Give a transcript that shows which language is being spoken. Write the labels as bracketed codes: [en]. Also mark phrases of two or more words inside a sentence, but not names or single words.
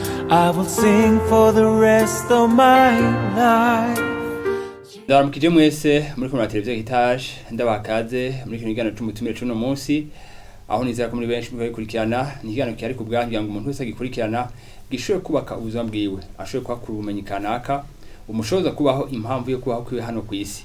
[en] I will sing for the rest of my life. [rn] Ndaramukije mwese muri kumwe na televiziyo Heritage ndabakaze muri kino kiganiro cy'umutumire cy'uno munsi aho nizera ko muri benshi mukurikirana ni ikiganiro cyari ku bwanyu ngo umuntu wese agikurikirana gishoboye kubaka ubuzima bwiwe ashoboye kwakura ubumenyi kanaka umushoboza kubaho impamvu yo kubaho kwiwe hano ku isi.